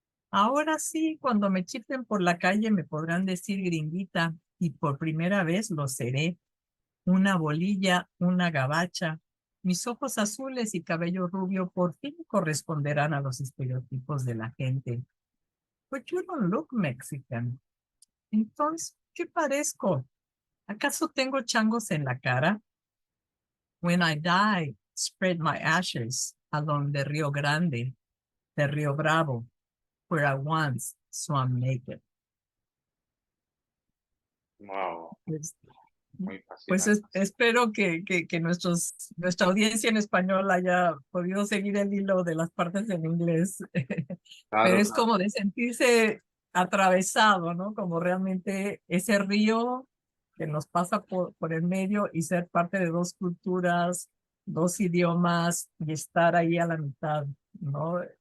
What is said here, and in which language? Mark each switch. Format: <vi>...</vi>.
<es>Ahora sí, cuando me chiflen por la calle me podrán decir gringuita y por primera vez lo seré. Una bolilla, una gabacha. Mis ojos azules y cabello rubio por fin corresponderán a los estereotipos de la gente.</es> <en>But you don't look Mexican.</en> <es>Entonces, ¿qué parezco? ¿Acaso tengo changos en la cara?</es> <en>When I die, spread my ashes along the Rio Grande, the Rio Bravo, where I once swam naked. Wow,</en> <es>Pues, muy pues fascinante. espero que nuestra audiencia en español haya podido seguir el hilo de las partes en inglés, pero Claro, es claro. como de sentirse atravesado, ¿no? Como realmente ese río que nos pasa por el medio y ser parte de dos culturas, dos idiomas y estar ahí a la mitad, ¿no?</es>